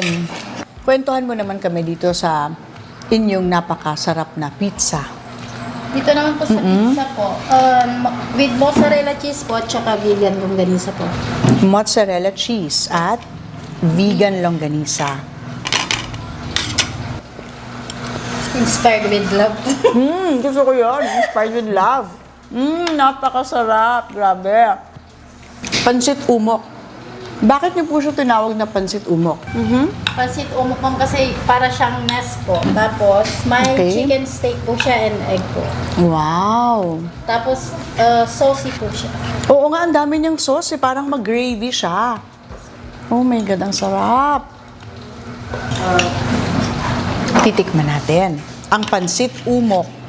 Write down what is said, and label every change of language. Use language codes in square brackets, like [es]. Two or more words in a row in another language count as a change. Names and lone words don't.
[tl] Kwentuhan mo naman kami dito sa inyong napakasarap na pizza. Dito naman po sa pizza po, [en] with mozzarella cheese [tl] po at saka vegan longganisa po. [en] Mozzarella cheese [tl] at vegan longganisa. [en] Inspired with love. [tl] Gusto ko yun. [en] Inspired with love. [tl] Napakasarap. Grabe. Pansit umok. Bakit niyo po siya tinawag na pansit umok? Pansit umok ma'am kasi para siyang mess po. Tapos may Okay. chicken steak po siya and egg po. Wow. Tapos saucy po siya. Oo nga, ang dami niyang sauce. Parang mag-gravy siya. [en] Oh my God, [tl] ang sarap. Titikman natin ang pansit umok.